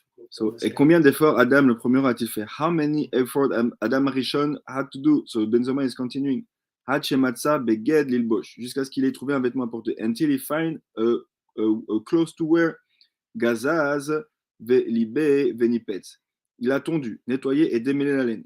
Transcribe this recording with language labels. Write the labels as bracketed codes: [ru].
[fr] So, et combien d'efforts Adam le premier a-t-il fait? [en] How many efforts Adam Arishon had to do? So Benzoma is continuing. [he] Had shematza beged lilbosh. [fr] Jusqu'à ce qu'il ait trouvé un vêtement à porter. [en] Until he find a clothes to wear. [he] Gazaz libe venipetz. [fr] Il a tondu, nettoyé et démêlé la laine.